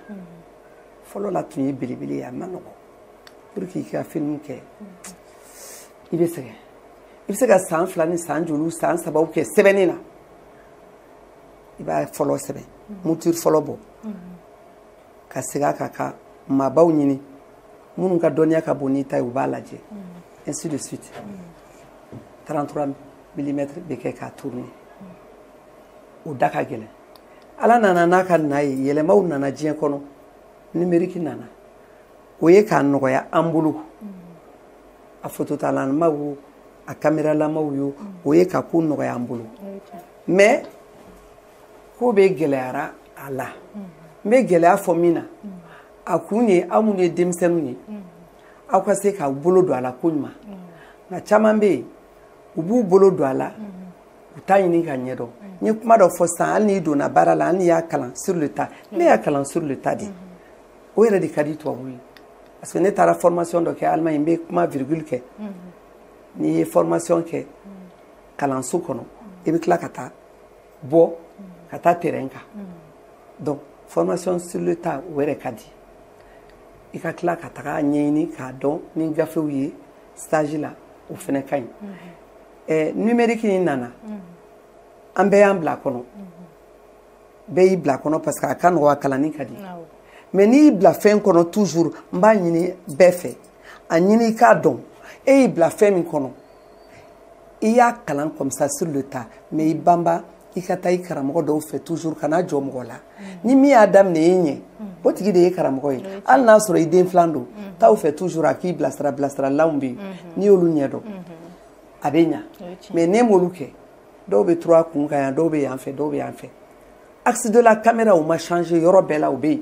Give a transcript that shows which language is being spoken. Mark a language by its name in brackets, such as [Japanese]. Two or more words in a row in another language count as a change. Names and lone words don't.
[Bambara] Fɔlɔ la tun ye belebele ye a ma nɔgɔ. Pour que i ka film kɛ i bɛ sɛgɛn. I bɛ se ka san 2 ni san joliw san 3 kɛ sɛbɛnni na. I b'a fɔlɔ sɛbɛn. Mouture fɔlɔ bɔ. Ka segin a kan ka maabaw ɲini. Minnu ka dɔnniya ka bon n'i ta ye u b'a lajɛ. [French] Ainsi de suite. [Bambara] 33 mm bɛ kɛ k'a tourner. O da ka gɛlɛn. Ala nana n'a ka na ye yɛlɛmaw nana diɲɛ kɔnɔ. Numérique nana. O ye k'a nɔgɔya an bolo. A phototalamaw wo a cameralamaw yo o ye ka ko nɔgɔya an bolo. Mais ko bɛ gɛlɛyara a la. N bɛ gɛlɛya fɔ min na a kun ye aw minnu ye denmisɛnninw ye aw ka se k'aw bolo don a la ko ɲuman. Nka caman bɛ yen u b'u bolo don a la u t'a ɲini ka ɲɛdɔn. N ye kuma dɔ fɔ sisan hali n'i donna baara la hali n'i y'a kalan [French] sur le tas [Bambara] ne y'a kalan [French] sur le tas de. [Bambara] O yɛrɛ de ka di tubabuw ye. Parce que ne taara formation dɔ kɛ Allemagne n bɛ kuma virgule kɛ. N'i ye formation kɛ kalanso kɔnɔ i bɛ tila ka taa bɔ ka taa terrain kan. Donc [French] formation sur le tas [Bambara] o yɛrɛ ka di. I ka tila ka taga ɲɛɲini k'a dɔn ni gafew ye stage la o fana ka ɲi. Numérique in nana an bɛɛ y'an bila a kɔnɔ. Bɛɛ y'i bila a kɔnɔ parce que a ka nɔgɔ a kalanni ka di. Mais n'i y'i bila fɛn kɔnɔ toujours n b'a ɲini bɛɛ fɛ a ɲini i k'a dɔn e y'i bila fɛn min kɔnɔ i y'a kalan [French] comme ça sur le tas [Bambara] mais i banba i ka taa i karamɔgɔ dɔw fɛ toujours kana jɔ mɔgɔ la ni min y'a daminɛ i ɲɛ o tigi de ye karamɔgɔ ye hali n'a sɔrɔ i den filan don taa u fɛ toujours a k'i bilasira bilasiralanw bɛ yen n'i y'olu ɲɛ dɔn a bɛ ɲa mais n'e m'olu kɛ dɔw bɛ turu a kun kan yan dɔw bɛ yan fɛ dɔw bɛ yan fɛ [French] axe de la caméra [Bambara] o ma changer yɔrɔ bɛɛ la o bɛ yen.